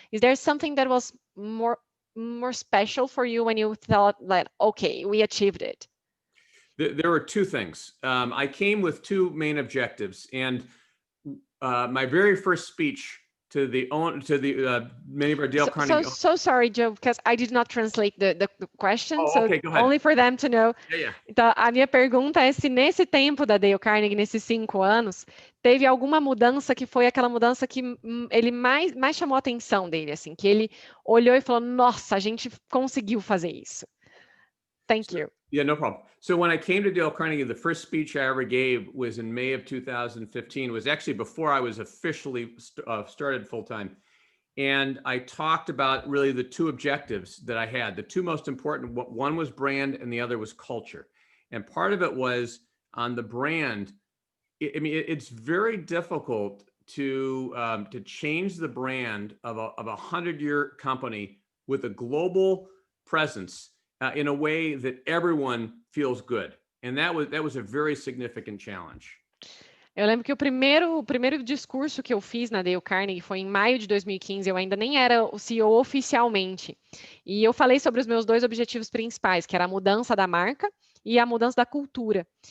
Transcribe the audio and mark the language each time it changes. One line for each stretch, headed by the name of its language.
English: Is there something that was more special for you when you thought like, okay, we achieved it? There were 2 things. I came with 2 main objectives, and my very first speech to many of our Dale Carnegie. So sorry, Joe, because I did not translate the question. Oh, okay, go ahead. Only for them to know. Yeah.
Portuguese: Então, a minha pergunta é se nesse tempo da Dale Carnegie, nesses 5 anos, teve alguma mudança que foi aquela mudança que ele mais chamou a atenção dele, assim, que ele olhou e falou, nossa, a gente conseguiu fazer isso.
English: Thank you. Yeah, no problem. So when I came to Dale Carnegie, the first speech I ever gave was in May of 2015. It was actually before I was officially started full-time. And I talked about really the 2 objectives that I had. The 2 most important, one was brand and the other was culture. And part of it was on the brand. It's very difficult to change the brand of a 100-year company with a global presence in a way that everyone feels good. And that was a very significant challenge.
Portuguese: Eu lembro que o primeiro discurso que eu fiz na Dale Carnegie foi em maio de 2015, eu ainda nem era o CEO oficialmente. E eu falei sobre os meus 2 objetivos principais, que era a mudança da marca e a mudança da cultura.